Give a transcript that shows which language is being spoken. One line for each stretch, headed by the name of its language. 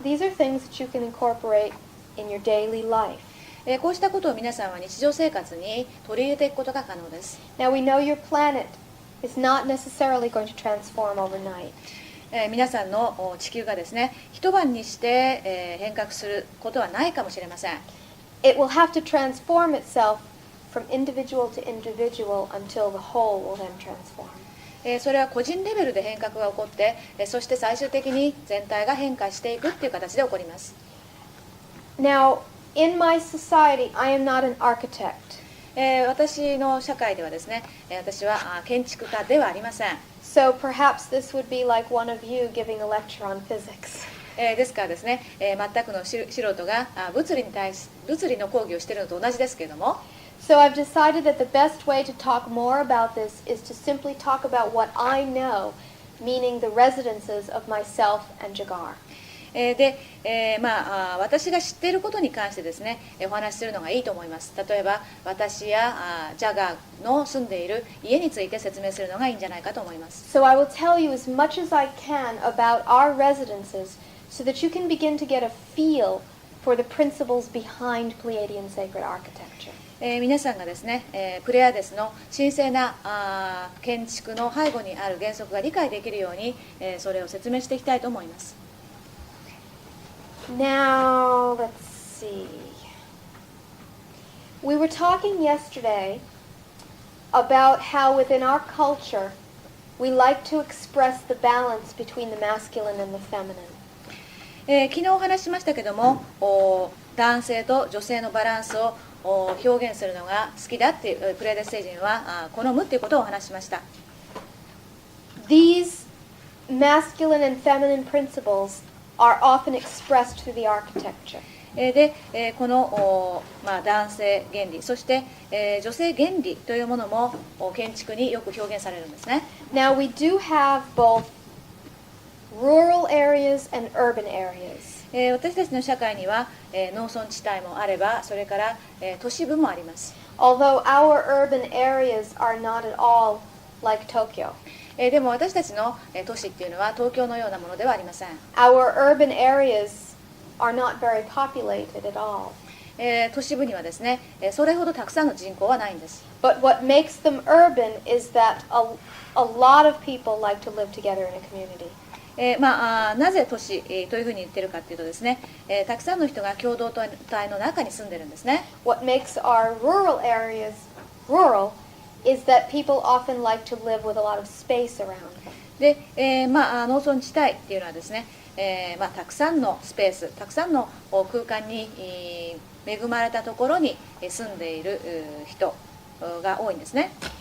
English: These are things that you can incorporate in your daily life.
Japanese: こうしたことを皆さんは日常生活に取り入れていくことが可能です。
English: Now we know your planet is not necessarily going to transform overnight.
Japanese: 皆さんの地球がですね、一晩にして、変革することはないかもしれません。
English: It will have to transform itself from individual to individual until the whole will then transform.
Japanese: それは個人レベルで変革が起こって、そして最終的に全体が変化していくっていう形で起こります。
English: Now, in my society, I am not an architect.
Japanese: 私の社会ではですね、私は建築家ではありません。
English: So perhaps this would be like one of you giving a lecture on physics.
Japanese: ですからですね、全くの素人が物理の講義をしているのと同じですけれども、
English: So I've decided that the best way to talk more about this is to simply talk about what I know, meaning the residences of myself and Jagar.
Japanese: で、私が知っていることに関してですね、お話しするのがいいと思います。例えば私やジャガーの住んでいる家について説明するのがいいんじゃないかと思います。
English: So I will tell you as much as I can about our residences so that you can begin to get a feel for the principles behind Pleiadian sacred architecture.
Japanese: 皆さんがですね、プレアデスの神聖な建築の背後にある原則が理解できるように、それを説明していきたいと思います。
English: Now, let's see. We were talking yesterday about how within our culture we like to express the balance between the masculine and the feminine.
Japanese: 昨日お話ししましたけども、男性と女性のバランスを表現するのが好きだっていうプレアデス星人は好むっていうことをお話ししました。
English: These masculine and feminine principles are often expressed through the architecture.
Japanese: で、この、男性原理、そして、女性原理というものも建築によく表現されるんですね。
English: Now we do have both rural areas and urban areas.
Japanese: 私たちの社会には、農村地帯もあれば、それから、都市部もあります。
English: Although our urban areas are not at all like Tokyo.
Japanese: でも私たちの都市っていうのは東京のようなものではありません。
English: Our urban areas are not very populated at all.
Japanese: 都市部にはですね、それほどたくさんの人口はないんです。
English: But what makes them urban is that a lot of people like to live together in a community.
Japanese: なぜ都市というふうに言ってるかというとですね、たくさんの人が共同体の中に住んでるんですね。
English: What makes our rural areas rural is that people often like to live with a lot of space around them.
Japanese: で、農村地帯っていうのはですね、たくさんのスペース、たくさんの空間に恵まれたところに住んでいる人が多いんですね。